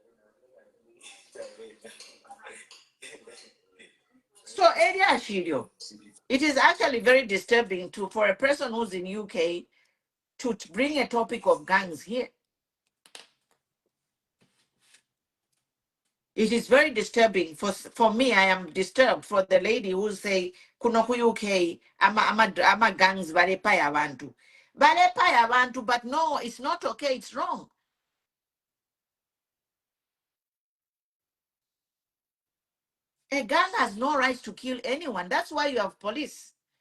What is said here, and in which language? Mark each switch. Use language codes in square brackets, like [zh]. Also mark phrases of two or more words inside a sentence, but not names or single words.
[en] So area Ashirio, it is actually very disturbing for a person who's in UK to bring a topic of gangs here. It is very disturbing for me. I am disturbed for the lady who say [bem] kunoku UK ama gangs balepaya abantu, [en] but no, it's not okay. It's wrong. A gang has no right to kill anyone. That's why you have police.